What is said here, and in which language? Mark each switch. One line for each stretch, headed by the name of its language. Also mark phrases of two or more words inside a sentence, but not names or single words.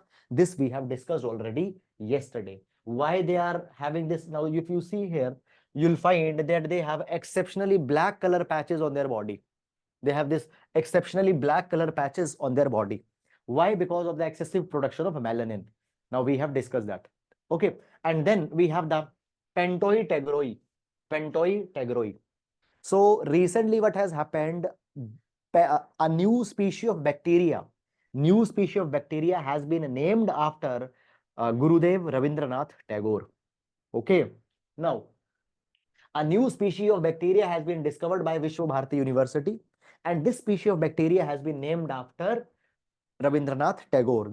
English: This we have discussed already yesterday. Why they are having this? Now, if you see here, you'll find that they have exceptionally black color patches on their body. They have this exceptionally black color patches on their body. Why? Because of the excessive production of melanin. Now, we have discussed that. Okay. And then we have the Pentoi tegroi. Pentoi tegroi. So recently what has happened, a new species of bacteria has been named after Gurudev Rabindranath Tagore. Okay. Now, a new species of bacteria has been discovered by Vishwa Bharati University, and this species of bacteria has been named after Rabindranath Tagore.